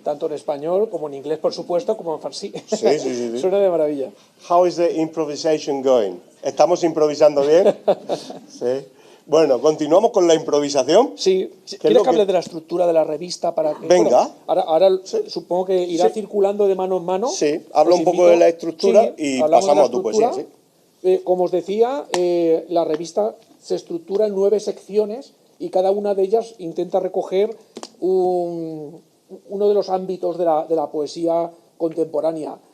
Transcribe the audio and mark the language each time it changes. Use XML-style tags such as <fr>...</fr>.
<es>Tanto en español como en inglés, por supuesto, como en farsi. Sí. Suena de maravilla.</es> <en>How is the improvisation going?</en> <es>¿Estamos improvisando bien? Sí. Bueno, continuamos con la improvisación. Sí. ¿Quieres que hable de la estructura de la revista? Venga. Bueno, ahora sí. Supongo que irá circulando de mano en mano. Sí, habla un poco de la estructura y pasamos a tu poesía. Sí. Como os decía, la revista se estructura en 9 secciones y cada una de ellas intenta recoger uno de los ámbitos de la poesía contemporánea.</es>